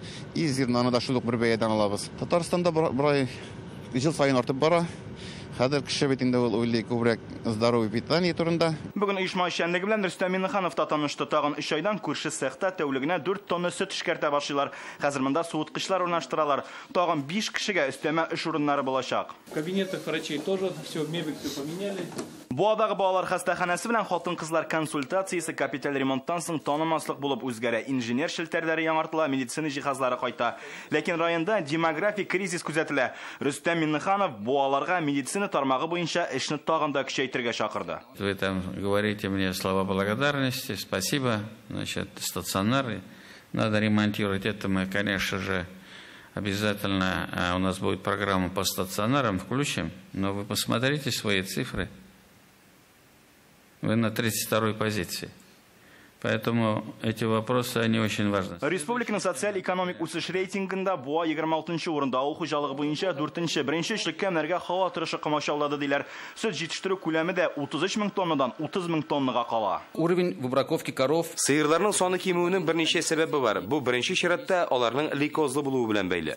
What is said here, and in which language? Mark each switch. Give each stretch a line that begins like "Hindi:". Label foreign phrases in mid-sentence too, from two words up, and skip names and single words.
Tatar: И зирнаны да шул бер бәядән алабыз. Татарстанда бурай ел саен артып бара. Хәзер кеше бит инде ул уйлый күбрәк
Russian: здоровый питание
Tatar: турында. Бүген оешма эшчәнлеге белән Рөстәм Миннеханов та танышты. Тагын 3 айдан күрше цехта тәүлегенә 4 тонна сөт эшкәртә башлыйлар. Хәзер монда суыткычлар урнаштыралар. Тагын 5 кешегә өстәмә эш урыннары булачак.
Russian: В кабинетах врачей тоже все, мебель все поменяли.
Tatar: Буадагы балалар хастаханәсе белән хатын-кызлар консультациясе капиталь ремонттан соң танымаслык булып үзгәрә. Инженер шелтәрләре яңартыла, медицина җиһазлары кайта. Ләкин районда демографик кризис күзәтелә. Рөстәм Миннеханов буаларга медицина тармагы буенча эшне тагын да көчәйтергә чакырды.
Russian: Вы там говорите мне слова благодарности, спасибо. Значит, стационары надо ремонтировать. Это мы, конечно же, обязательно, у нас будет программа по стационарам, включим. Но вы посмотрите свои цифры. Вы на 32-й позиции. Поэтому эти вопросы, они очень важны.
Tatar: Республиканың социаль-экономик үсеш рейтингында Буа 26-нчы урында, авыл хуҗалыгы буенча 4-нче, беренче эшлеккә менәргә һава торышы комачаулады диләр. Сөт җитештерү күләме дә 33 мең тоннадан 30 мең тоннага кала.
Russian: Уровень выбраковки коров.
Tatar: Сыерларның саны кимүенең берничә сәбәбе бар. Бу беренче чиратта аларның лейкозлы булуы белән бәйле.